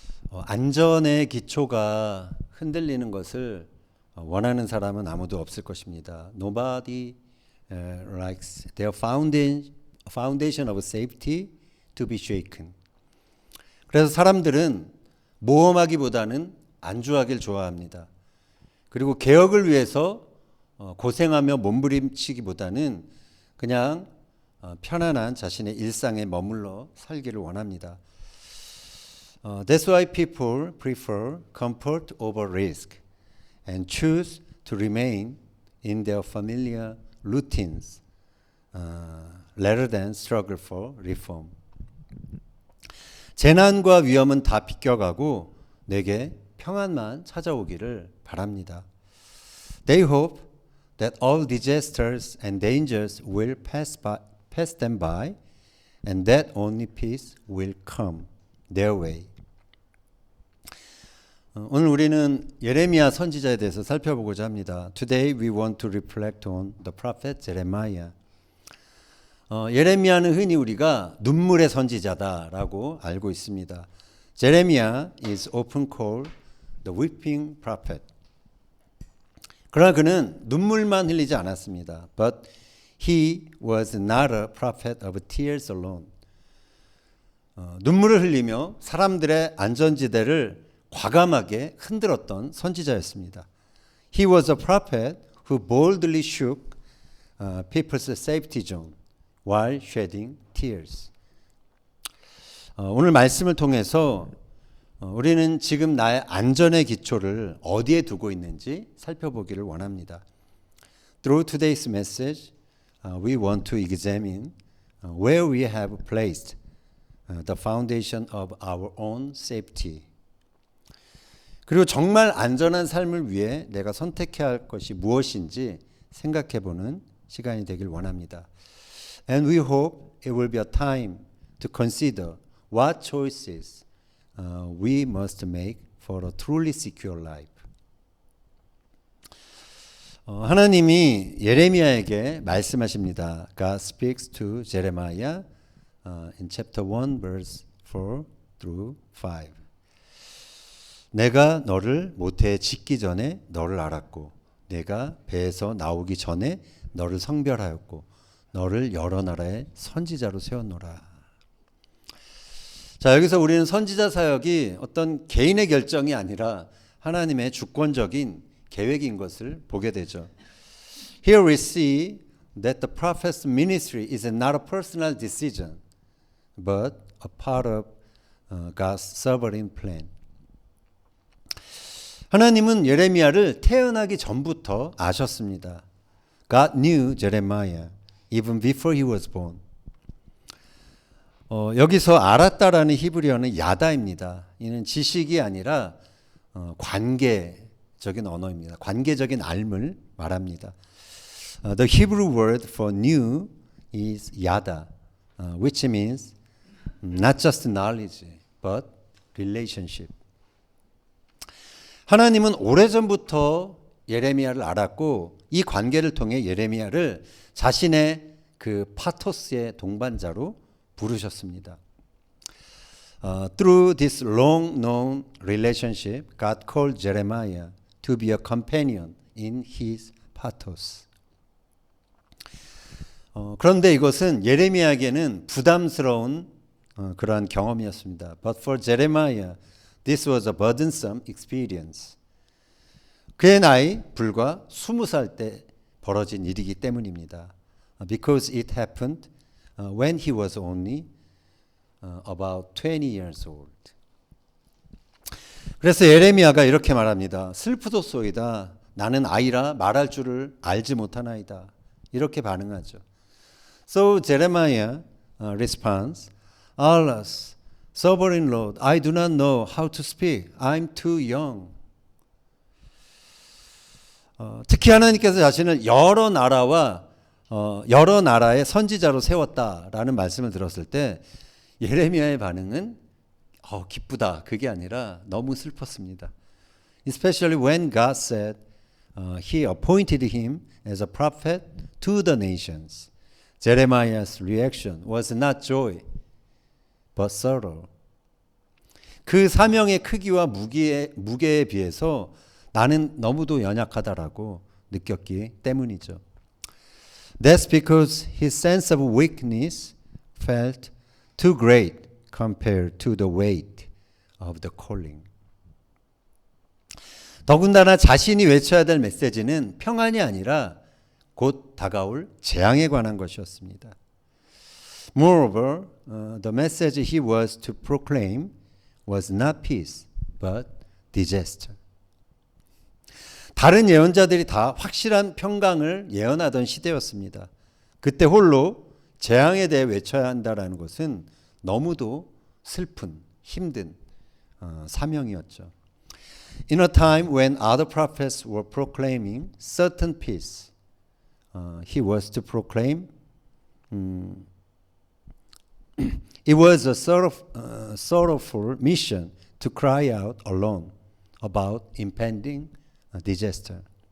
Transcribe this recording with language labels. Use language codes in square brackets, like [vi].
[ko] 안전의 기초가 흔들리는 것을 원하는 사람은 아무도 없을 것입니다. [en] Nobody likes their foundation of safety to be shaken. [ko] 그래서 사람들은 모험하기보다는 안주하길 좋아합니다. 그리고 개혁을 위해서 고생하며 몸부림치기보다는 그냥 편안한 자신의 일상에 머물러 살기를 원합니다. [en] That's why people prefer comfort over risk and choose to remain in their familiar routines rather than struggle for reform. [ko] 재난과 위험은 다 비껴가고 내게 평안만 찾아오기를 바랍니다. [en] They hope that all disasters and dangers will pass them by and that only peace will come their way. [ko] 오늘 우리는 예레미야 선지자에 대해서 살펴보고자 합니다. [en] Today we want to reflect on the prophet Jeremiah. [ko] 예레미야는 흔히 우리가 눈물의 선지자다라고 알고 있습니다. [en] Jeremiah is often called the weeping prophet. [ko] 그러나 그는 눈물만 흘리지 않았습니다. [en] But he was not a prophet of tears alone. [ko] 눈물을 흘리며 사람들의 안전지대를 과감하게 흔들었던 선지자였습니다. [en] He was a prophet who boldly shook people's safety zone while shedding tears. [ko] 오늘 말씀을 통해서 우리는 지금 나의 안전의 기초를 어디에 두고 있는지 살펴보기를 원합니다. [en] Through today's message, we want to examine where we have placed the foundation of our own safety. [ko] 그리고 정말 안전한 삶을 위해 내가 선택해야 할 것이 무엇인지 생각해보는 시간이 되길 원합니다. [en] And we hope it will be a time to consider what choices we must make for a truly secure life. [ko] 하나님이 예레미야에게 말씀하십니다. [en] God speaks to Jeremiah in chapter 1 verse 4 through 5. [ko] 내가 너를 모태에 짓기 전에 너를 알았고 내가 배에서 나오기 전에 너를 성별하였고 너를 여러 나라의 선지자로 세웠노라. 자, 여기서 우리는 선지자 사역이 어떤 개인의 결정이 아니라 하나님의 주권적인 계획인 것을 보게 되죠. [en] Here we see that the prophet's ministry is not a personal decision, but a part of God's sovereign plan. [ko] 하나님은 예레미야를 태어나기 전부터 아셨습니다. [en] God knew Jeremiah even before he was born. [ko] 여기서 알았다라는 히브리어는 야다입니다. 이는 지식이 아니라 관계적인 언어입니다. 관계적인 알을 말합니다. [en] The Hebrew word for knew is yada, which means not just knowledge, but relationship. [ko] 하나님은 오래전부터 예레미야를 알았고 이 관계를 통해 예레미야를 자신의 그 파토스의 동반자로 부르셨습니다. [en] Through this long-known relationship, God called Jeremiah to be a companion in his pathos. [ko] 그런데 이것은 예레미야에게는 부담스러운 그러한 경험이었습니다. [en] But for Jeremiah, this was a burdensome experience. [ko] 그의 나이 불과 20살 때 벌어진 일이기 때문입니다. [en] Because it happened when he was only about 20 years old. [ko] 그래서 예레미야가 이렇게 말합니다. 슬프도소이다. 나는 아이라 말할 줄을 알지 못하나이다. 이렇게 반응하죠. [en] So Jeremiah responds, Alas, sovereign Lord, I do not know how to speak. I'm too young. [ko] 특히 하나님께서 자신을 여러 나라의 선지자로 세웠다라는 말씀을 들었을 때 예레미야의 반응은 기쁘다. 그게 아니라 너무 슬펐습니다. [en] Especially when God said He appointed him as a prophet to the nations. Jeremiah's reaction was not joy, but sorrow. [ko] 그 사명의 크기와 무게에 비해서 나는 너무도 연약하다라고 느꼈기 때문이죠. [en] That's because his sense of weakness felt too great compared to the weight of the calling. [ko] 더군다나 자신이 외쳐야 될 메시지는 평안이 아니라 곧 다가올 재앙에 관한 것이었습니다. [en] Moreover, the message he was to proclaim was not peace, but disaster. [ko] 다른 예언자들이 다 확실한 평강을 예언하던 시대였습니다. 그때 홀로 재앙에 대해 외쳐야 한다라는 것은 너무도 슬픈, 힘든 사명이었죠. [en] In a time when other prophets were proclaiming certain peace, he was to proclaim. It was a sorrowful mission to cry out alone about impending disaster.